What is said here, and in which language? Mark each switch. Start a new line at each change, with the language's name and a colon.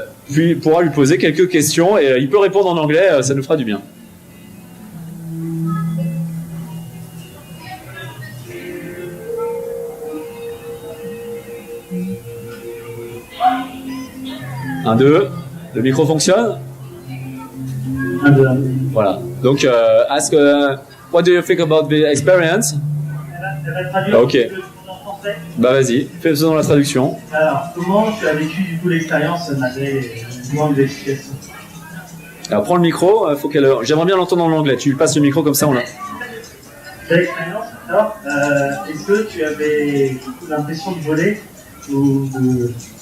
French: puis pourra lui poser quelques questions et il peut répondre en anglais, ça nous fera du bien. Un, deux, le micro fonctionne? Un, deux. Voilà. Donc,
English: ask, what do you think about the experience?
French: Elle va traduire Ok. en français. Bah vas-y, fais-le dans la traduction. Alors, comment tu as vécu du coup l'expérience malgré le manque d'explication? Alors prends le micro, j'aimerais bien l'entendre en anglais. Tu lui passes le micro comme ça, on l'a. L'expérience, alors, est-ce que tu avais l'impression de voler ou de...